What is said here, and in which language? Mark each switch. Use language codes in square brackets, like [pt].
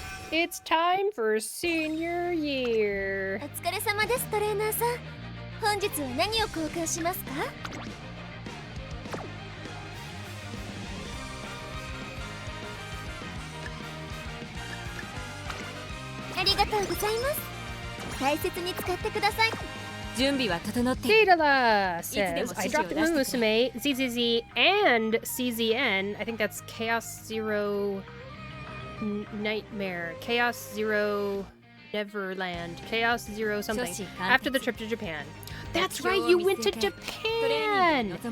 [en] It's time for senior year. [ja] お疲れ様です、トレーナーさん。本日は何を交換しますか？ありがとうございます。大切に使ってください。準備は整っている。 [en] Datala says, I dropped Umamusume, ZZZ, and CZN. I think that's Chaos Zero Nightmare. Chaos Zero Neverland. Chaos Zero something. After the trip to Japan. That's right, you went to Japan!